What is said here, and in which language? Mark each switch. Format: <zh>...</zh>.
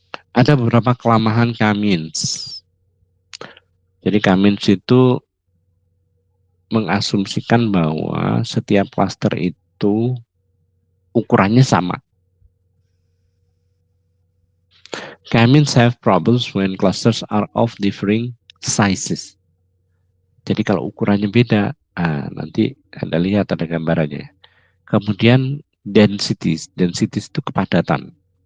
<id>Ada beberapa kelemahan K-means. Jadi K-means itu mengasumsikan bahwa setiap cluster itu ukurannya sama.</id> <en>K-means have problems when clusters are of differing sizes.</en> <id>Jadi kalau ukurannya beda, nanti Anda lihat ada gambarannya. Kemudian densities itu kepadatan.</id>